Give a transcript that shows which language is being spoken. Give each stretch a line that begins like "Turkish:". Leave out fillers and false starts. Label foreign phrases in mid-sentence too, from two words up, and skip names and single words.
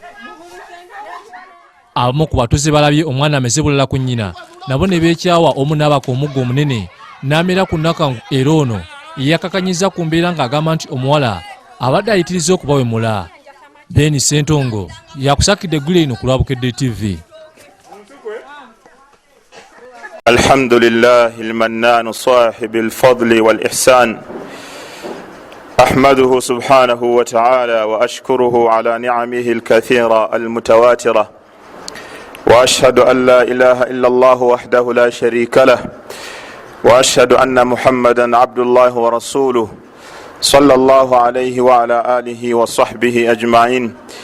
Ganda: Abamu ku batuuze balabye omwana ameze bulala ku nnyina nabo ne beekyawa omu n'abaka omuggo omunene n'amera ku Nakangu era ono yakakanyiza ku mbeera ng'agamba nti omuwala abadde ayitiriza okubawemula. Ben Sentongo yakusakidde eggulu eno ku Lwabukedde TV.
Arabic: الحمد لله المنان صاحب الفضل والإحسان أحمده سبحانه وتعالى وأشكره على نعمه الكثيرة المتواترة، وأشهد أن لا إله إلا الله وحده لا شريك له، وأشهد أن محمدا عبد الله ورسوله صلى الله عليه وعلى آله وصحبه أجمعين.